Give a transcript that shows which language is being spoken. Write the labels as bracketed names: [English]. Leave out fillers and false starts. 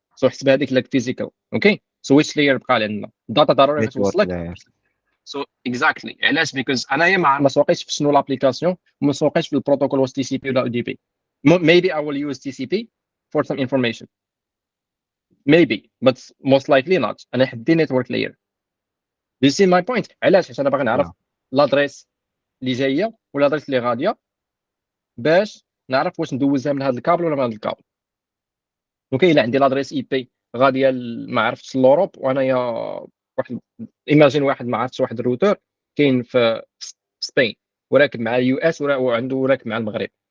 [Arabic] سو حسب هذيك لك فيزيكال. اوكي سو [English] which layer [Arabic] بقى لنا الداتا ضروري غتوصلك. سو اكزاكتلي علاش بيكوز انايا ما سوقيتش في شنو لابليكاسيون وما سوقيتش في البروتوكول واش تي سي بي ولا UDP. [English] maybe I will use TCP for some information maybe but most likely not. [Arabic] انا حدي network layer. [English] you see my point. [Arabic] علاش انا باغي نعرف لادريس اللي جايه ولا لادريس اللي غاديه باش نعرف واش ندوزها من هذا الكابل ولا من هذا الكابل. اوكي الا عندي لادريس اي بي غاديه ما عرفتش لوروب وانايا واحد ايماجين واحد ما عرفتش واحد الروتر كاين في سبين وراكب مع يو اس وعنده راكب مع المغرب